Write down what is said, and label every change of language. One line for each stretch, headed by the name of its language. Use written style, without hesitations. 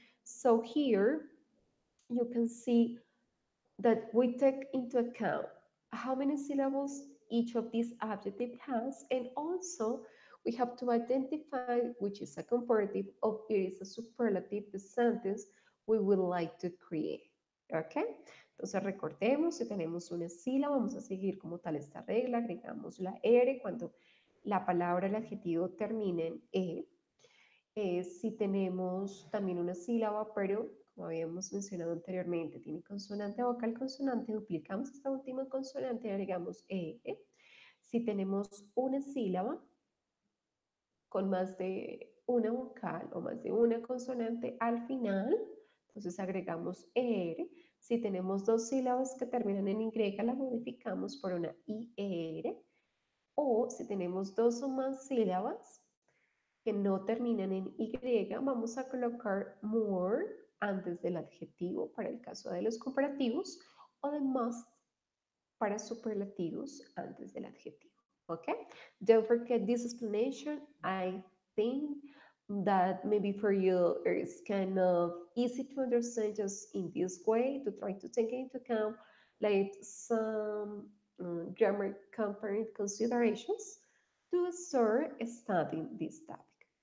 English: So here you can see that we take into account how many syllables each of these adjective has, and also We have to identify which is a comparative or it is a superlative, the sentence we would like to create. ¿Ok?
Spanish: Entonces recordemos, si tenemos una sílaba, vamos a seguir como tal esta regla, agregamos la R cuando la palabra, el adjetivo termine en E. Si tenemos también una sílaba, pero como habíamos mencionado anteriormente, tiene consonante, vocal, consonante, duplicamos esta última consonante y agregamos E. Si tenemos una sílaba con más de una vocal o más de una consonante al final, entonces agregamos ER. Si tenemos dos sílabas que terminan en Y, la modificamos por una IR. O si tenemos dos o más sílabas que no terminan en Y, vamos a colocar more antes del adjetivo para el caso de los comparativos o de must para superlativos antes del adjetivo.
English: Okay? Don't forget this explanation. I think that maybe for you it's kind of easy to understand just in this way to try to take into account like some grammar component considerations to start studying this topic.